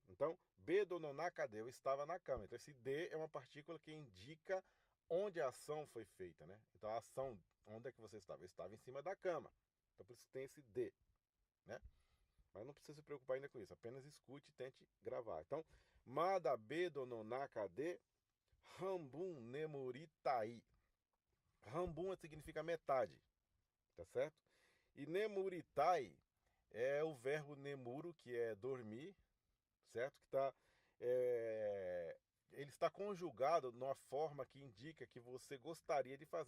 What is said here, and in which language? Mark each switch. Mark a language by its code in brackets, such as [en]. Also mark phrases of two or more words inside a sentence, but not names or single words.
[pt] Então, [ja] ベッドの中で, [pt] eu estava na cama. Então, esse D é uma partícula que indica onde a ação foi feita, né? Então, a ação, onde é que você estava? Eu estava em cima da cama. Então, por isso que tem esse D, né? Mas não precisa se preocupar ainda com isso. Apenas escute e tente gravar. Então, [ja] まだベッドの中で半分眠りたい. [pt] Hambun significa metade, tá certo? E nemuritai é o verbo nemuro, que é dormir, certo? Ele está conjugado numa forma que indica que você gostaria de fazer.